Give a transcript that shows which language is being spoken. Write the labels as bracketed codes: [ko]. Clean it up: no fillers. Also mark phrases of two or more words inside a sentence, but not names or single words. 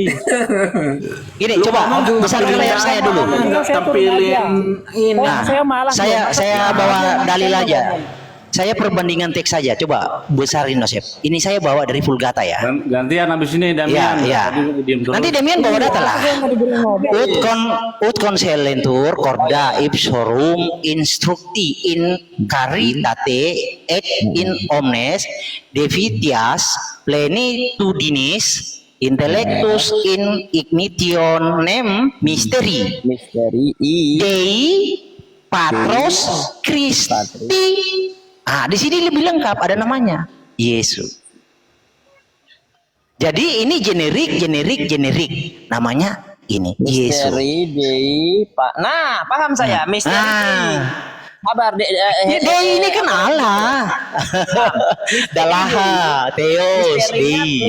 [id] Gini, coba besarkan layar saya dulu. Tinggal saya turun Tampilin aja. ini. Nah, saya malas. saya bawa dalil aja. Saya perbandingan teks saja. Coba besarin Nosep. Ini saya bawa dari Vulgata ya. Gantian habis ini Damian. Iya. Tadi diam dulu. Nanti Demian bawa data lah. [la] Ut concelentur corda ipsorum instructi in caritate et in omnes devitias plenitudinis intellectus in ignitionem mysteri Dei Patros Christi. [id] Di sini lebih lengkap ada namanya Yesus. Jadi ini generik namanya ini Yesus. [la] Misteri Dei [id] Pak. Nah, paham saya. Misteri. Kabar Dei ini kan Allah. Dalaha, Theos, Dei.